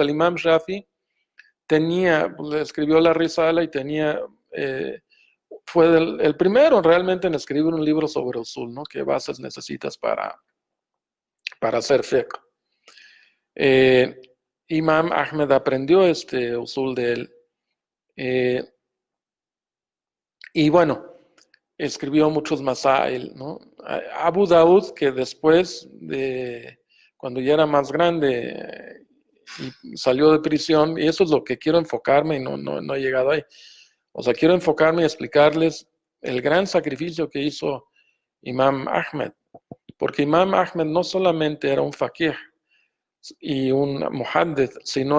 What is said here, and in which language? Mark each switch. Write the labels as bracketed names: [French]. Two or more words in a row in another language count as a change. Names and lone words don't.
[Spanish] El Imam Shafi le escribió la Risala y fue el primero realmente en escribir un libro sobre usul, ¿no? ¿Qué bases necesitas para hacer fiqh? Eh, Imam Ahmed aprendió este usul de él. Eh, y bueno, escribió muchos masail, ¿no? Abu Daud, que después cuando ya era más grande y salió de prisión, y eso es lo que quiero enfocarme y no he llegado ahí. O sea, quiero enfocarme y explicarles el gran sacrificio que hizo Imam Ahmed, porque Imam Ahmed no solamente era un faqih y un muhaddith, sino